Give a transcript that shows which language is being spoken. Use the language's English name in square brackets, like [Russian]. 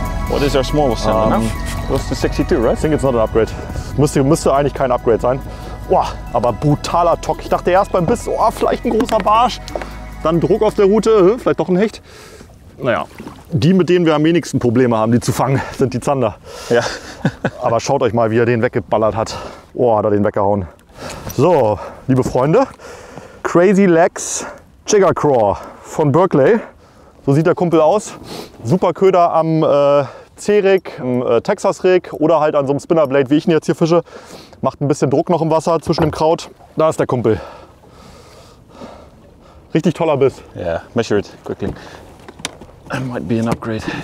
[English] What is our smallest Zander now? That's the 62, right? I think it's not an upgrade. [German] Müsste eigentlich kein Upgrade sein. Boah, aber brutaler Tock. Ich dachte erst beim Biss, oh, vielleicht ein großer Barsch. Dann Druck auf der Route, vielleicht doch ein Hecht. Naja, die, mit denen wir am wenigsten Probleme haben, die zu fangen, sind die Zander. Ja. Aber schaut euch mal, wie er den weggeballert hat. Oh, hat er den weggehauen. So, liebe Freunde, Crazy Legs Jigger Craw von Berkeley. So sieht der Kumpel aus. Super Köder am C-Rig, Texas-Rig oder halt an so einem Spinnerblade, wie ich ihn jetzt hier fische. Macht ein bisschen Druck noch im Wasser zwischen dem Kraut. Da ist der Kumpel. Richtig toller Biss. [English] Yeah, measure it quickly. That might be an upgrade.